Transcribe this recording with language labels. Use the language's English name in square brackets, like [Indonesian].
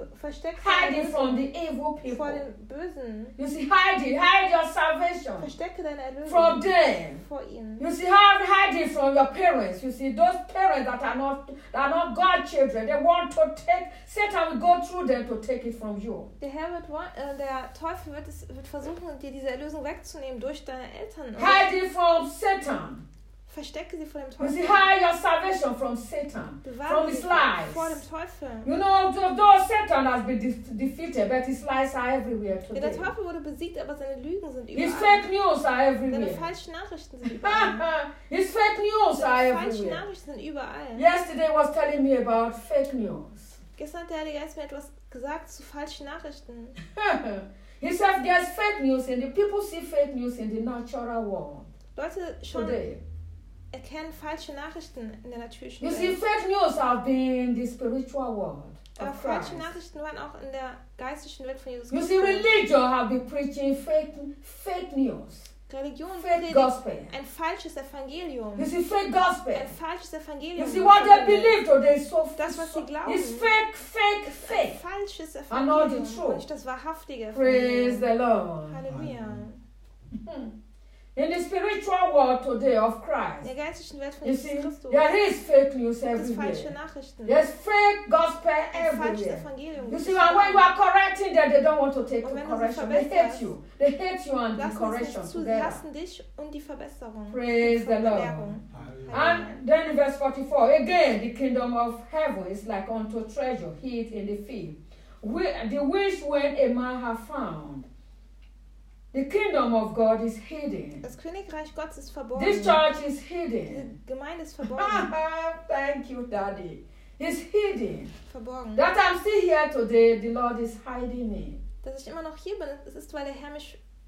[English] Hide it from the evil people. [German] Vor den Bösen. [English] You see, hide your salvation. [German] Verstecke deine Erlösung [English] from them. [German] Vor ihnen. [English] You see, hide it from your parents. You see, those parents that are not God children, they want to take. Satan will go through them to take it from you. [German] Der Herr wird der Teufel wird versuchen, dir diese Erlösung wegzunehmen durch deine Eltern. [English] Hide it from Satan. [German] Verstecke sie vor dem Teufel. [English] You see, hide your salvation from Satan. [German] Bewahre [English] from his lies. [German] Vor dem Teufel. [English] You know, though Satan has been defeated, but his lies are everywhere today. [German] Der Teufel wurde besiegt, aber seine Lügen sind überall. [English] His fake news are everywhere. [German] Seine falschen Nachrichten sind überall. [English] His fake news are everywhere. [German] Falschen Nachrichten sind überall. [English] Yesterday was telling me about fake news. [German] Gestern hat der Heilige Geist mir etwas gesagt zu falschen Nachrichten. [English] He said, there's fake news and the people see fake news in the natural world. [German] Leute, schon [English] today. [German] Erkennen falsche Nachrichten in der natürlichen [English] you [German] Welt. [English] You see, fake news have been the spiritual world. [German] Aber falsche Nachrichten waren auch in der geistlichen Welt von Jesus. [English] You see, religion have been preaching fake news. [German] Religion [English] fake gospel. [German] Ein falsches Evangelium. [English] You see, fake gospel. [German] Ein falsches Evangelium. [English] You see, what they believe today is so fake. [German] Das, was sie glauben, [English] is fake. [German] Ein falsches Evangelium. [English] And not the truth. [German] Und nicht das wahrhaftige Evangelium. [English] Praise the Lord. [German] Halleluja. [English] In the spiritual world today of Christ, [German] der geistlichen Welt von [English] you [German] Jesus [English] see, Christus, there is fake news everywhere. There's fake gospel everywhere. You see, and when you are correcting them, they don't want to take the correction. They hate you. They hate you and [German] lassen [English] the correction together. [German] Lassen dich und die Verbesserung. [English] Praise the Lord. And then in verse 44, again, the kingdom of heaven is like unto treasure hid in the field. The wish when a man have found. The kingdom of God is hidden. [German] Das Königreich Gottes ist verborgen. [English] This church is hidden. [German] Diese Gemeinde ist verborgen. [English] Thank you, Daddy. It's hidden. [German] Verborgen. [English] That I'm still here today, the Lord is hiding me. [German] Dass ich immer noch hier bin, es ist, weil der Herr mich